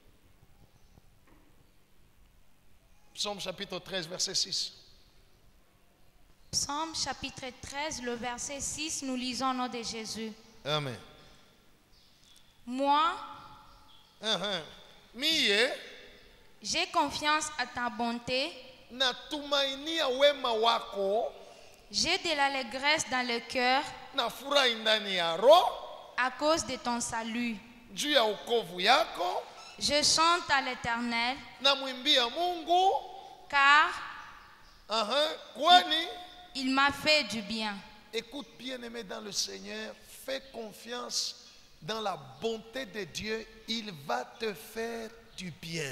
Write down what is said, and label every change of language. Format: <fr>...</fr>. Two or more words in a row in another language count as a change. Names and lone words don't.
<fr>Psaume chapitre 13, verset 6. Psaume chapitre 13, le verset 6, nous lisons au nom de Jésus. Amen. Moi,</fr> <sw>Miye</sw> <fr>j'ai confiance à ta bonté.</fr> <sw>natumainia wema wako,</sw> <fr>J'ai de l'allégresse dans le cœur</fr> <sw>nafurahi ndani ya roho</sw> <fr>à cause de ton salut.</fr> <sw>juu ya wokovu yako,</sw> <fr>Je chante à l'Éternel,</fr> <sw>namwimbia Mungu.</sw> <fr>car</fr> <sw>Kwani,</sw> <fr>il m'a fait du bien. écoute bien-aimé dans le Seigneur, fais confiance dans la bonté de Dieu, il va te faire du bien.</fr>